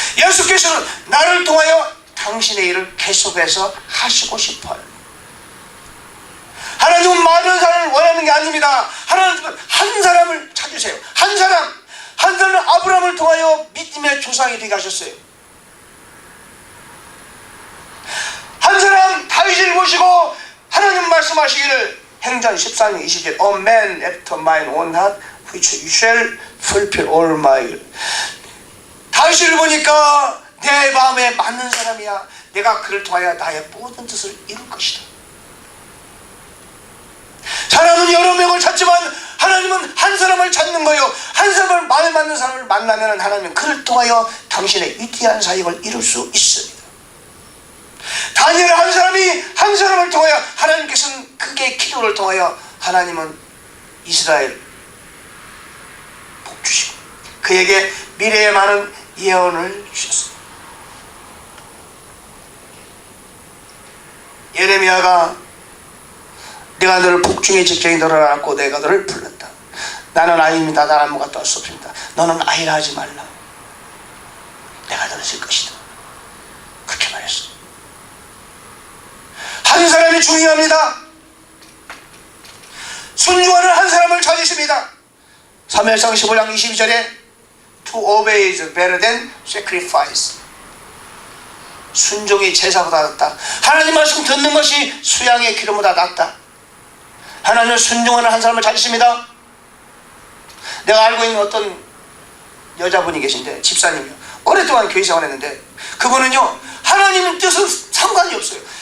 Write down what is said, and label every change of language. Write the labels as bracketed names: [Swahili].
[Korean] 예수께서는 나를 통하여 당신의 일을 계속해서 하시고 싶어요. 하나님은 많은 사람을 원하는 게 아닙니다. 하나님은 한 사람을 찾으세요. 한 사람은 아브라함을 통하여 믿음의 조상이 되게 하셨어요. 한 사람 다윗을 보시고 하나님 말씀하시기를 행전 13장 20절 [English] A man after mine own heart which you shall fulfill all my will. [Korean] 다윗을 보니까 내 마음에 맞는 사람이야. 내가 그를 통하여 나의 모든 뜻을 이룰 것이다. 사람은 여러 명을 찾지만 하나님은 한 사람을 찾는 거예요. 한 사람을 마음에 맞는 사람을 만나면 하나님은 그를 통하여 당신의 위대한 사역을 이룰 수 있습니다. 다니엘 한 사람을 통하여 하나님께서는 그의 기도를 통하여 하나님은 이스라엘 복 주시고 그에게 미래에 많은 예언을 주셨습니다. 예레미야가 내가 너를 복중의 직장에 너를 안고 내가 너를 불렀다. 나는 아이입니다. 나는 아무것도 할 수 없습니다. 너는 아이라 하지 말라. 내가 너를 쓸 것이다. 그렇게 말했어. 한 사람이 중요합니다. 순종하는 한 사람을 찾으십니다. 사무엘상 15장 22절에 [English] To obey is better than sacrifice. [Korean] 순종이 제사보다 낫다. 하나님 말씀 듣는 것이 수양의 기름보다 낫다. 하나님은 순종하는 한 사람을 찾으십니다. 내가 알고 있는 어떤 여자분이 계신데 집사님이요. 오랫동안 교회 생활했는데 그분은요 하나님의 뜻은 상관이 없어요.